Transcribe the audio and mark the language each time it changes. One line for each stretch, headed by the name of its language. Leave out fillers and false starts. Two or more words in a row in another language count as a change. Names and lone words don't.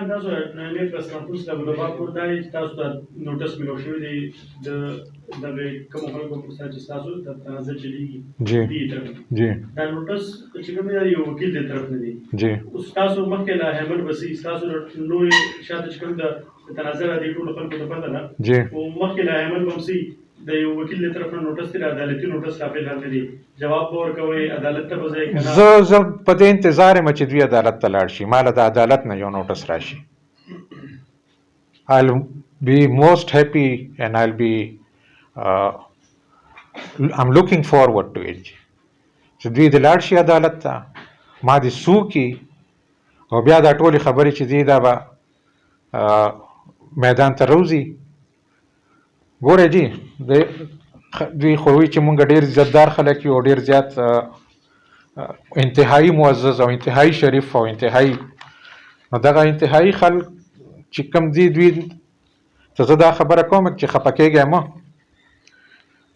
Pashto: جی جی جی د یو وکیل له طرف نه نوټس دی، عدالتي نوټس کافي نه دی، جواب به ورکوي عدالت ته به ځای کنه. زه په دې انتظار یم چې دوی عدالت ته لاړ شي، ماله د عدالت نه یو نوټس راشي.
English: I'll be most happy and I'm looking forward to it
Pashto: چې دوی د لاړ شي عدالت ته، ما دې سو کی او بیا دا ټولې خبرې چې دی دا به میدان ته روزي. ګوره جی دوی خو وایي چې مونږ ډېر عزتدار خلک یو، ډېر زیات انتهایی معزز او انتهایی شریف او انتهایی، نو دغه انتهایی خلک چې کوم دي دوی ته زه دا خبره کوم چې خفه کېږئ مه.